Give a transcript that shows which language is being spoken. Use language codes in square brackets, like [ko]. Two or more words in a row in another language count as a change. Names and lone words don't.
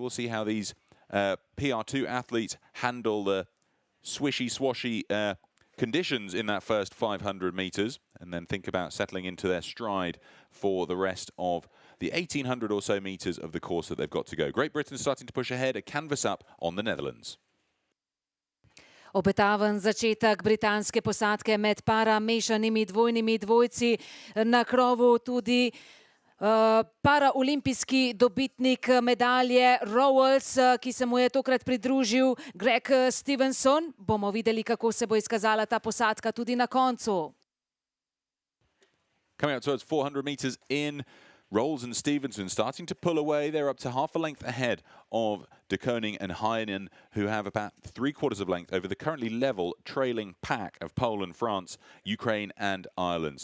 [en] We'll see how these PR2 athletes handle the swishy, swashy conditions in that first 500 meters, and then think about settling into their stride for the rest of the 1,800 or so meters of the course that they've got to go. Great Britain starting to push ahead, a canvas up on the Netherlands. [sl] Obetaven začetek britanske posadke med para mešanimi dvojnimi dvojci, na krovu tudi paraolimpijski dobitnik medalje Rowells, ki se mu je tokrat pridružil Greg Stevenson. Bomo videli, kako se bo izkazala ta posadka tudi na koncu. [en] Coming out towards 400 meters in, Rolls and Stevenson starting to pull away. They're up to half a length ahead of de Koning and Heinen, who have about 3/4 of length over the currently level trailing pack of Poland, France, Ukraine and Ireland.